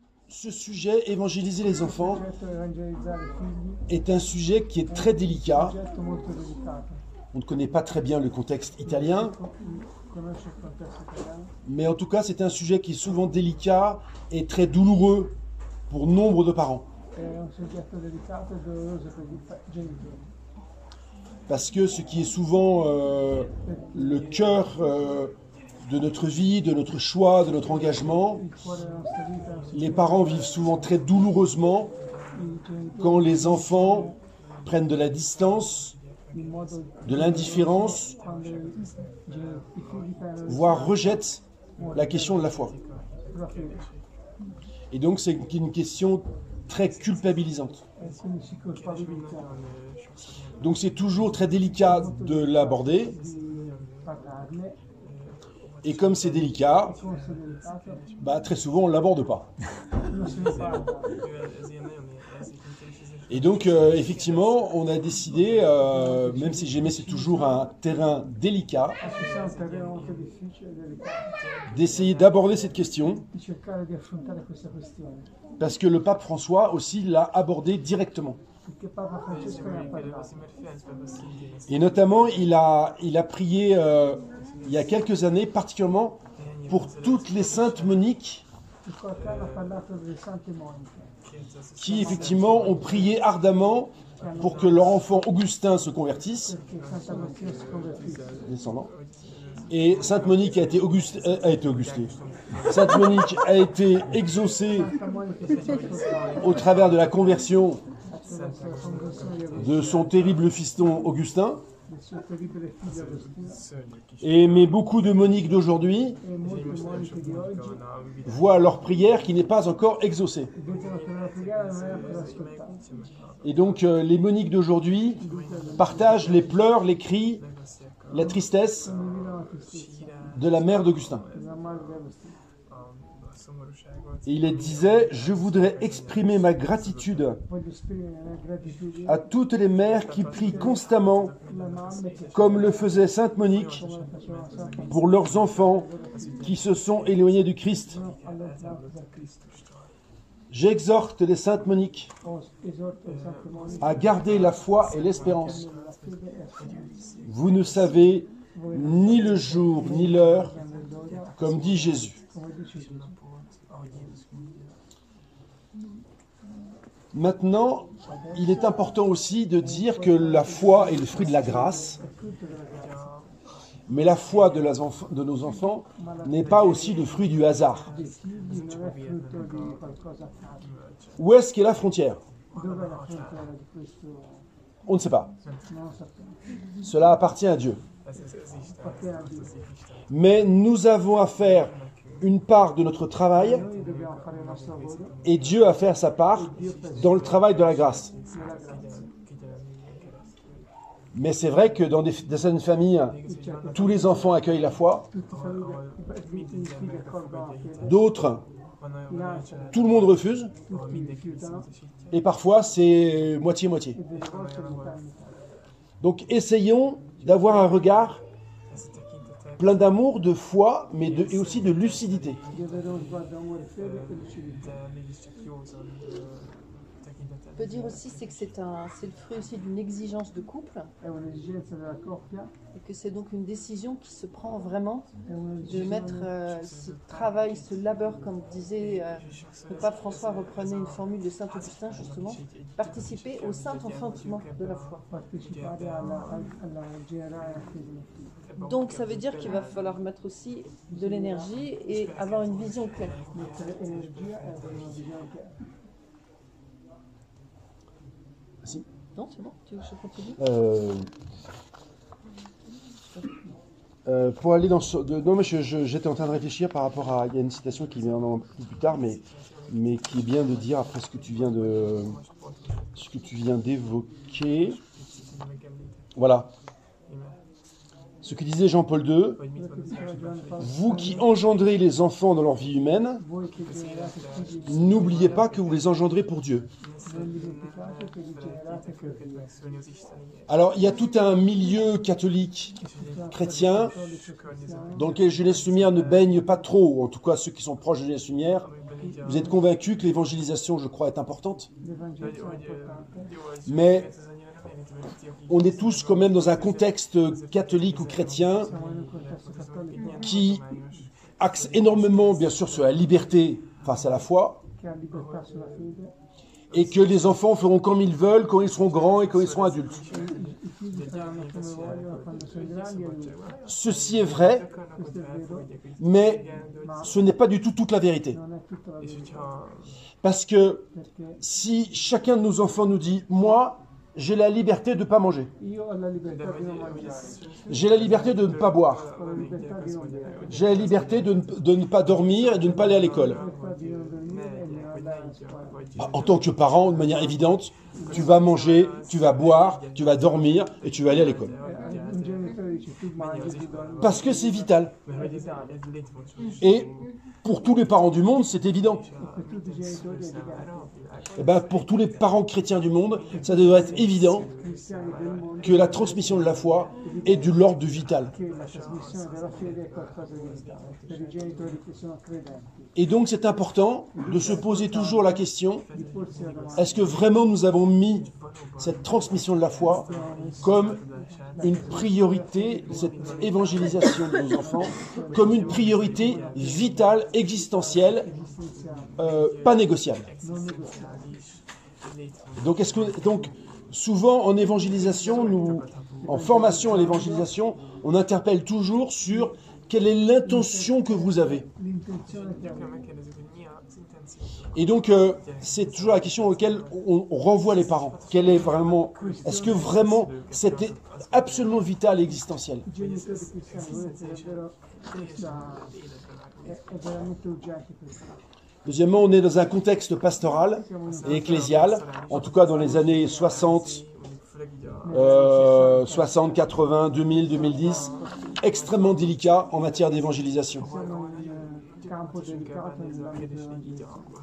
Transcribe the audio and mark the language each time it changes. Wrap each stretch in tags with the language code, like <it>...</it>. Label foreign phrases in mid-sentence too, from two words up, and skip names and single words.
<fr>ce sujet, évangéliser les enfants,</fr> <it>progetto evangelizzare i figli</it> <fr>est un sujet qui est très</fr> <it>è un</it> <fr>délicat.</fr> <it>progetto molto delicato.</it> <fr>On ne connaît pas très bien le contexte italien,</fr> <it>Conosce il contesto italiano,</it> <fr>mais en tout cas, c'est un sujet qui est souvent délicat et très douloureux pour nombre de parents.</fr> <it>è un soggetto delicato e doloroso per i genitori.</it> <fr>Parce que ce qui est souvent le cœur de notre vie, de notre choix, de notre engagement,</fr> <it>Il cuore della nostra vita, non si</it> <fr>les parents vivent souvent très douloureusement</fr> <it>i genitori</it> <fr>quand les enfants prennent de la distance,</fr> <it>in modo</it> <fr>de l'indifférence,</fr> <it>quando i figli prendono</it> <fr>voire rejettent la question de la foi.</fr> <it>proprio</it> <fr>Et donc c'est une question très culpabilisante.</fr> <it>e quindi si colpabilizzano</it> <fr>Donc c'est toujours très délicat de l'aborder,</fr> <it>di parlarne</it> <fr>et comme c'est délicat,</fr> <it>e come se delicato</it> <fr>très souvent on ne l'aborde pas.</fr> <it>non se ne parla.</it> <fr>Et donc effectivement on a décidé, même si j'aimais c'est toujours un terrain délicat,</fr> <it>Ci sia un terreno molto difficile e delicato</it> <fr>d'essayer d'aborder cette question,</fr> <it>di cercare di affrontare questa questione,</it> <fr>parce que le pape François aussi l'a abordé directement.</fr> <it>perché Papa Francesco ne ha parlato.</it> <fr>Et notamment il a prié il y a quelques années particulièrement pour toutes les saintes Moniques</fr> <it>Il qualche anno ha parlato delle Sante Moniche,</it> <fr>qui effectivement ont prié ardemment pour que leur enfant Augustin se convertisse,</fr> <it>perché Santa Martina si convertisse.</it> <fr>descendant. Et Sainte Monique a été augustée. Sainte Monique a été exaucée</fr> <it>Santa Monica si è convertita</it> <fr>au travers de la conversion</fr> <it>attraverso la conversione di Agostino,</it> <fr>de son terrible fiston Augustin.</fr> <it>del suo terribile figlio Agostino,</it> <fr>Mais beaucoup de Moniques d'aujourd'hui</fr> <it>e molte moniche di oggi</it> <fr>voient leur prière qui n'est pas encore exaucée.</fr> <it>vedono che la preghiera non è ancora ascoltata.</it> <fr>Et donc les Moniques d'aujourd'hui partagent les pleurs, les cris, la tristesse</fr> <it>Condividono la tristezza</it> <fr>de la mère d'Augustin.</fr> <it>della madre di Agostino.</it> <fr>Et il disait, je voudrais exprimer ma gratitude</fr> <it>Voglio esprimere la mia gratitudine</it> <fr>à toutes les mères qui prient constamment,</fr> <it>alle mamme che</it> <fr>comme le faisait Sainte Monique,</fr> <it>come faceva Santa</it> <fr>pour leurs enfants qui se sont éloignés du Christ.</fr> <it>allontanato da Cristo.</it> <fr>J'exhorte les Saintes Moniques</fr> <it>Esorto le Sante Moniche</it> <fr>à garder la foi et l'espérance.</fr> <it>la fede e la speranza.</it> <fr>Vous ne savez ni le jour ni l'heure,</fr> <it>Nell'ora,</it> <fr>comme dit Jésus.</fr> <it>come dice Gesù.</it> <fr>Maintenant, il est important aussi de dire que la foi est le fruit de la grâce, mais la foi de nos enfants n'est pas aussi le fruit du hasard.</fr> <it>Dei figli non è frutto di qualcosa a caso.</it> <fr>Où est-ce qu'est la frontière?</fr> <it>Dov'è la frontiera di questo?</it> <fr>On ne sait pas.</fr> <it>Non lo sappiamo.</it> <fr>Cela appartient à Dieu.</fr> <it>Appartiene a Dio.</it> <fr>Mais nous avons à faire une part de notre travail</fr> <it>Noi dobbiamo fare il nostro lavoro</it> <fr>et Dieu à faire sa part dans le travail de la grâce.</fr> <it>nella grazia.</it> <fr>Mais c'est vrai que dans certaines familles, tous les enfants accueillent la foi,</fr> <it>Tutti i figli accolgono la fede,</it> <fr>d'autres,</fr> <it>in altri</it> <fr>tout le monde refuse,</fr> <it>tutti rifiutano</it> <fr>et parfois c'est moitié-moitié.</fr> <it>e delle volte metà.</it> <fr>Donc essayons d'avoir un regard plein d'amour, de foi, mais et aussi de lucidité.</fr> <it>Di avere uno sguardo amore, fede e lucidità.</it> <fr>On peut dire aussi c'est que c'est le fruit aussi d'une exigence de couple</fr> <it>È un'esigenza della coppia,</it> <fr>et que c'est donc une décision qui se prend vraiment</fr> <it>è</it> <fr>de</fr> <it>un'esigenza</it> <fr>mettre ce travail, ce labeur, comme disait le pape François, reprenait une formule de saint Augustin justement, participer au saint enfantement de la foi.</fr> <it>partecipare alla generare la fede nel figlio.</it> <fr>Donc ça veut dire qu'il va falloir mettre aussi de l'énergie et avoir une vision claire.</fr> <it>Mettere energia e avere una visione chiara.</it> <fr>Si. Non, c'est bon, tu veux que je continue? Pour aller dans non, mais j'étais en train de réfléchir par rapport à... Il y a une citation qui vient un peu plus tard, mais qui est bien de dire après ce que tu viens d'évoquer. Voilà. Ce que disait Jean-Paul II,</fr> <it>Quello che diceva Giovanni Paolo</it> <fr>vous qui engendrez les enfants dans leur vie humaine,</fr> <it>voi che generate figli,</it> <fr>n'oubliez pas que vous les engendrez pour Dieu.</fr> <it>non dimenticate che li generate per Dio.</it> <fr>Alors, il y a tout un milieu catholique chrétien</fr> <it>Cattolici cristiani</it> <fr>dans lequel Jeunesse Lumière ne baigne pas trop, en tout cas ceux qui sont proches de Jeunesse Lumière, Vous êtes convaincus que l'évangélisation, je crois, est importante.</fr> <it>L'evangelizzazione è importante.</it> <fr>Mais on est tous quand même dans un contexte catholique ou chrétien</fr> <it>Siamo in un contesto cattolico</it> <fr>qui axe énormément, bien sûr, sur la liberté face à la foi,</fr> <it>che ha libertà sulla fede.</it> <fr>et que les enfants feront comme ils veulent quand ils seront grands et quand ils seront adultes.</fr> <it>I figli faranno come vogliono quando sono grandi e adulti.</it> <fr>Ceci est vrai,</fr> <it>Questo è vero,</it> <fr>mais ce n'est pas du tout toute la vérité.</fr> <it>non è tutta la verità.</it> <fr>Parce que</fr> <it>Perché</it> <fr>si chacun de nos enfants nous dit « Moi, j'ai la liberté de ne pas manger,</fr> <it>io ho la libertà di non mangiare,</it> <fr>j'ai la liberté de ne pas boire,</fr> <it>ho la libertà di non bere,</it> <fr>j'ai la liberté de ne pas dormir et de ne pas aller à l'école. »</fr> <it>ho la libertà di non dormire e di non andare a scuola.</it> <fr>Bah, en tant que parent, de manière évidente, tu vas manger, tu vas boire, tu vas dormir et tu vas aller à l'école.</fr> <it>Un genitore dice tu mangi, tu dormi.</it> <fr>Parce que c'est vital. Et pour tous les parents du monde, c'est évident.</fr> <it>Per tutti i genitori è evidente.</it> <fr>Et ben, pour tous les parents chrétiens du monde, ça devrait être évident</fr> <it>Cristiani del mondo</it> <fr>que la transmission de la foi est de l'ordre du vital.</fr> <it>che la trasmissione della fede è qualcosa di vitale per i genitori che sono credenti.</it> <fr>Et donc c'est important de se poser toujours la question,</fr> <it>Di porsi la domanda:</it> <fr>est-ce que vraiment nous avons mis cette transmission de la foi comme une priorité, cette évangélisation de nos enfants, comme une priorité vitale, existentielle, pas négociable.</fr> <it>non negoziabile.</it> <fr>Donc souvent en évangélisation, en formation à l'évangélisation, on interpelle toujours sur quelle est l'intention que vous avez.</fr> <it>L'intenzione che avete.</it> <fr>Et donc c'est toujours la question auquel on renvoie les parents. Est-ce que vraiment c'était absolument vital et existentiel?</fr> <it>I genitori cristiani vorrebbero questa è veramente urgente questa.</it> <fr>Deuxièmement, on est dans un contexte pastoral et ecclésial, en tout cas dans les années 60, 60, 80, 2000, 2010, extrêmement délicat en matière d'évangélisation.</fr> <it>Siamo in un campo delicato nell'ambito dell'evangelismo.</it>